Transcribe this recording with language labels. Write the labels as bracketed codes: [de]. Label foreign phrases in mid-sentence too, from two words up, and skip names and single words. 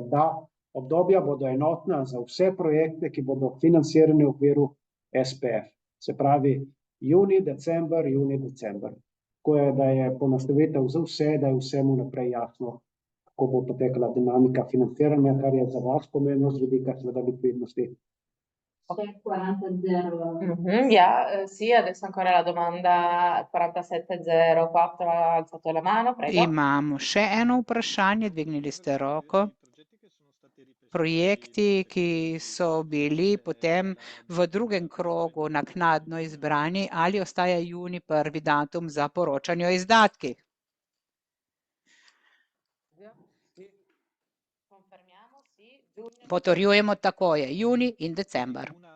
[sl] Da, obdobja bodo enotna za vse projekte, ki bodo financirani v okviru SPF. Se pravi junij-december, junij-december. Tako je, da je ponastavitev za vse, da je vsemu naprej jasno, kako bo potekala dinamika financiranja, kar je za vas pomembno z vidika seveda likvidnosti. [it] Sì, adesso ancora la domanda 4704, ha alzato la mano, prego. [sl] Imamo še eno vprašanje, dvignili ste roko. Projekti, ki so bili potem v drugem krogu naknadno izbrani, ali ostaja junij prvi datum za poročanje o izdatkih? Potrjujemo, tako je, junij in december.